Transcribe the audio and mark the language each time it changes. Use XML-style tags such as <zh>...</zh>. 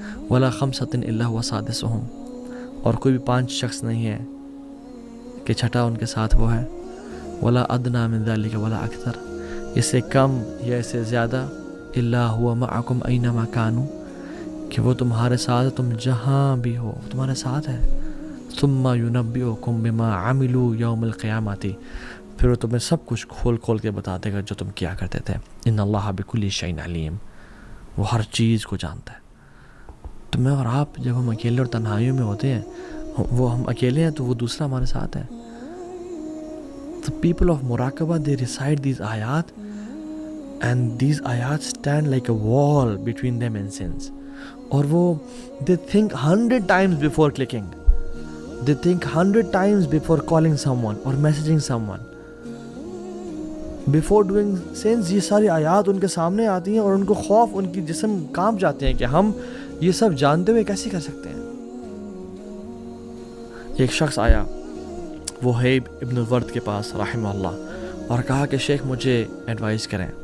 <ar>وَلَا خَمْسَةٍ إِلَّا هُوَ سَادِسُهُمْ،</ar> <ur>اور کوئی بھی 5 شخص نہیں ہے کہ چھٹا ان کے ساتھ وہ ہے۔</ur> <ar>وَلَا أَدْنَىٰ مِن ذَلِكَ وَلَا أَكْثَرَ،</ar> <ur>اس سے کم یا اس سے زیادہ،</ur> <ar>إِلَّا هُوَ مَعَكُمْ أَيْنَمَا كَانُوا،</ar> <ur>کہ وہ تمہارے ساتھ، تم جہاں بھی ہو تمہارے ساتھ ہے۔</ur> <ar>ثُمَّ يُنَبِّئُكُم بِمَا عَمِلُوا يَوْمَ الْقِيَامَةِ،</ar> <ur>پھر وہ تمہیں سب کچھ کھول کھول کے بتا دے گا جو تم کیا کرتے تھے۔</ur> <ar>إِنَّ اللَّهَ بِكُلِّ شَيْءٍ عَلِيمٌ،</ar> <ur>وہ ہر چیز کو جانتا ہے۔ تو میں اور آپ جب ہم اکیلے اور تنہائیوں میں ہوتے ہیں، وہ ہم اکیلے ہیں تو وہ دوسرا ہمارے ساتھ ہے۔</ur> <en>The people of مراقبہ they recite these آیات and these ayat stand like a wall between them and sins.</en> <ur>اور وہ</ur> <en>they think 100 times before clicking, they think 100 times before calling someone or messaging someone, before doing sins.</en> <ur>یہ ساری آیات ان کے سامنے آتی ہیں اور ان کو خوف، ان کی جسم کانپ جاتے ہیں کہ ہم یہ سب جانتے ہوئے کیسے کر سکتے ہیں. ایک شخص آیا وہیب ابن الورد کے پاس رحمہ اللہ اور کہا کہ شیخ مجھے ایڈوائز کریں.</ur>